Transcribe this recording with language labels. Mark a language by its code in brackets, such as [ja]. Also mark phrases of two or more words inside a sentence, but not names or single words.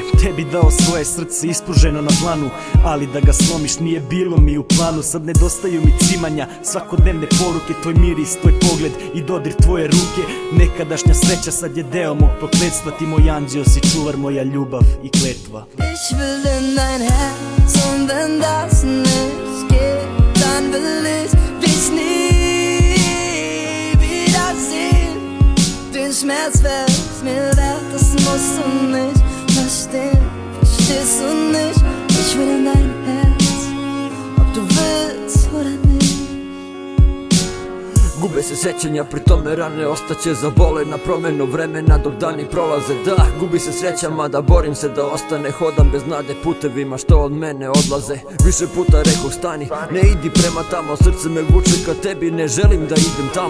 [sr] Tebi dao svoje srce ispruženo na dlanu, ali da ga slomiš nije bilo mi u planu. Sad nedostaju mi cimanja, svakodnevne poruke, tvoj miris, tvoj pogled i dodir tvoje ruke. Nekadašnja sreća sad je deo mog prokletstva, ti moj anđeo si, čuvar, moja ljubav i kletva. [de] Ich will in dein Herz und wenn das nicht geht, dann will ich dich nie wiedersehen. Den Schmerz wär's mir wert, das musst du nicht verstehen. Verstehst du nicht? Ich will in dein Herz, ob du willst oder nicht. [sr] Gube se sećanja, pri tome rane ostaće zabole na promenu vremena dok dani prolaze. Da, gubi se sreća, mada borim se da ostane. Hodam bez nade putevima što od mene odlaze. Više puta rekoh stani, ne idi prema tamo. Srce me vuče ka tebi, ne želim da idem tamo.